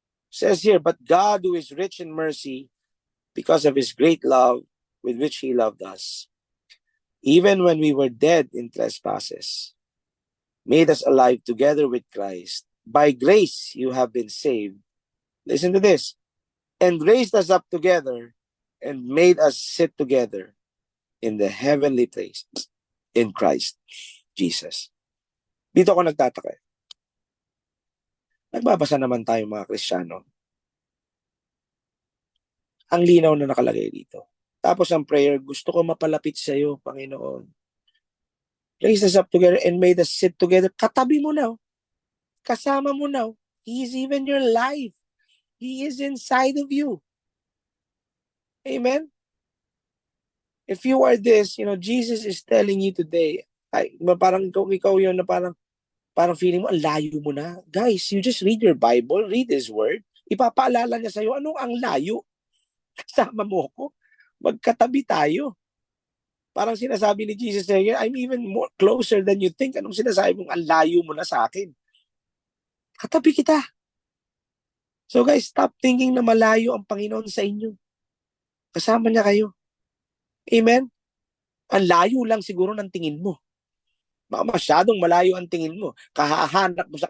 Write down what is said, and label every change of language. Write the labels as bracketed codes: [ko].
[en] Says here, but God who is rich in mercy, because of His great love with which He loved us, even when we were dead in trespasses, made us alive together with Christ. By grace you have been saved. Listen to this. And raised us up together and made us sit together in the heavenly place in Christ Jesus. [tl] Dito ako nagtataka. Nagbabasa naman tayo mga Kristiyano. Ang linaw na nakalagay dito. Tapos ang prayer, gusto ko mapalapit sa iyo, Panginoon. [en] Raised us up together and made us sit together. [tl] Katabi mo na. Kasama mo na. [en] He is even your life. He is inside of you. Amen? If you are this, Jesus is telling you today, [tl] parang ikaw yun na parang feeling mo, ang layo mo na. [en] Guys, you just read your Bible, read His Word. [tl] Ipapaalala niya sa'yo, ano ang layo? Kasama mo ko. Magkatabi tayo. Parang sinasabi ni Jesus sa'yo, [en] I'm even more closer than you think. [tl] Anong sinasabi mong, ang layo mo na sa akin? Katabi kita. So guys, [en] stop thinking [tl] na malayo ang Panginoon sa inyo. Kasama niya kayo. Amen? Ang layo lang siguro ng tingin mo. Masyadong malayo ang tingin mo. Kahahanap mo sa...